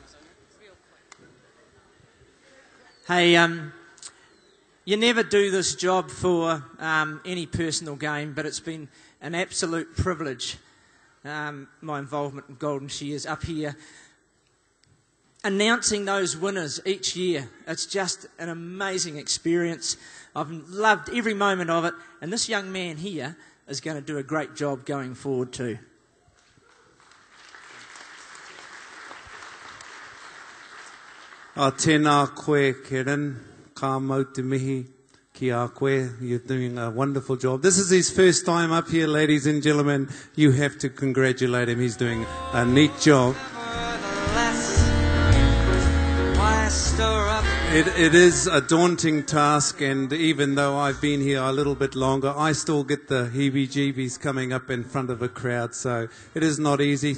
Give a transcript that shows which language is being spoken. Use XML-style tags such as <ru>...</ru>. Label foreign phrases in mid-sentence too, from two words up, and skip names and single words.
<en>Hey, you never do this job for any personal gain, but it's been an absolute privilege, my involvement in Goldenshears up here, announcing those winners each year. It's just an amazing experience. I've loved every moment of it, and this young man here is going to do a great job going forward too.</en> <mi>Tēnā koe, Karen, ka mau te mihi ki a koe.</mi> <en>You're doing a wonderful job. This is his first time up here, ladies and gentlemen. You have to congratulate him. He's doing a neat job. It is a daunting task, and even though I've been here a little bit longer, I still get the heebie-jeebies coming up in front of a crowd, so it is not easy.</en>